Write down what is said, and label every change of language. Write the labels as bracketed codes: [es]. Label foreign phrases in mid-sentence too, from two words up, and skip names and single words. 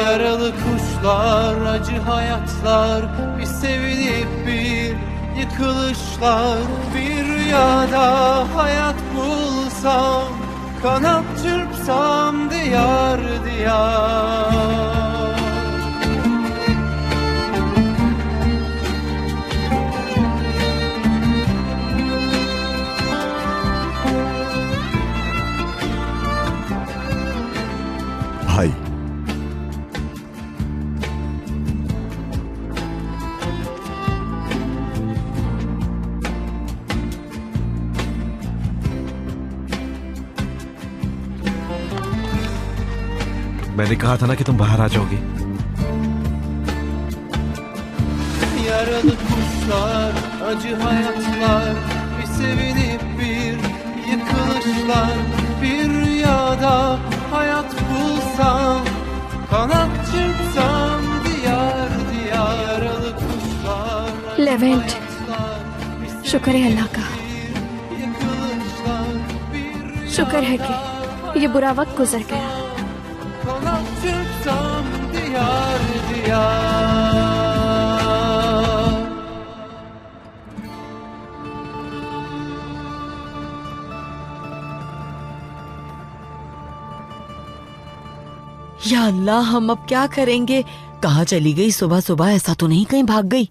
[tr] Yaralı kuşlar, acı hayatlar, bir sevinip bir yıkılışlar. Bir rüyada hayat bulsam, kanat çırpsam diyar diyar. [hi] भाई, मैंने कहा था ना कि तुम बाहर आ जाओगी। [tr] Yaralı kuşlar, acı hayatlar, bir sevinip bir yıkılışlar. Bir rüyada hayat bulsam, kanat çırpsam diyar diyar. Yaralı kuşlar, [hi] लेवेंट, शुक्र है अल्लाह का। शुक्र है कि ये बुरा वक्त गुजर गया। [tr] kanat çırpsam diyar diyar. [hi] या अल्लाह, हम अब क्या करेंगे? कहाँ चली गई? सुबह सुबह ऐसा तो नहीं कहीं भाग गई?